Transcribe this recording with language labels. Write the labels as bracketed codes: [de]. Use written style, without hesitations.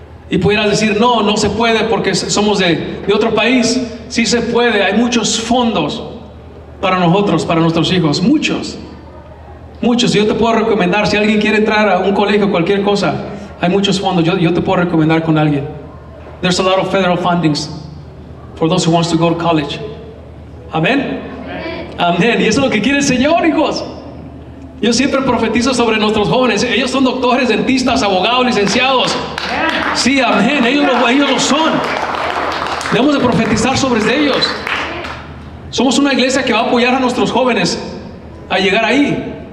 [es] Y pudieras decir: no se puede porque somos de otro país. Sí se puede, hay muchos fondos para nosotros, para nuestros hijos, muchos. Yo te puedo recomendar, si alguien quiere entrar a un colegio, cualquier cosa, hay muchos fondos. Yo te puedo recomendar con alguien. [en] There's a lot of federal fundings for those who wants to go to college. Amén. Amén. [es] Y eso es lo que quiere el Señor, hijos. Yo siempre profetizo sobre nuestros jóvenes. Ellos son doctores, dentistas, abogados, licenciados. Sí, amén. Ellos lo son. Debemos de profetizar sobre ellos. Somos una iglesia que va a apoyar a nuestros jóvenes a llegar ahí.